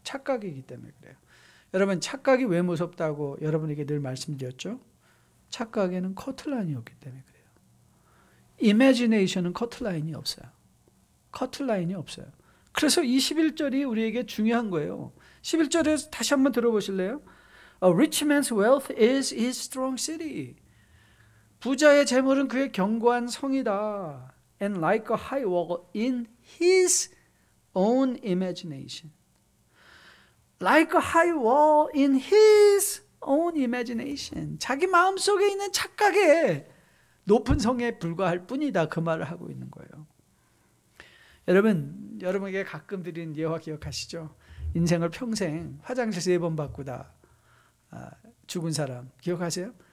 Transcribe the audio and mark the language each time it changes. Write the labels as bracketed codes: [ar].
[ko] 착각이기 때문에 그래요. 여러분, 착각이 왜 무섭다고 여러분에게 늘 말씀드렸죠? 착각에는 커트라인이 없기 때문에 그래요. imagination은 커트라인이 없어요. 커트라인이 없어요. 그래서 이 11절이 우리에게 중요한 거예요. 11절에서 다시 한번 들어보실래요? [en] A rich man's wealth is his strong city. [ko] 부자의 재물은 그의 견고한 성이다. [en] And like a high wall in his own imagination. Like a high wall in his own imagination. [ko] 자기 마음속에 있는 착각에 높은 성에 불과할 뿐이다. 그 말을 하고 있는 거예요. 여러분에게 가끔 드린 예화 기억하시죠? 인생을 평생 화장실 3번 바꾸다 죽은 사람 기억하세요?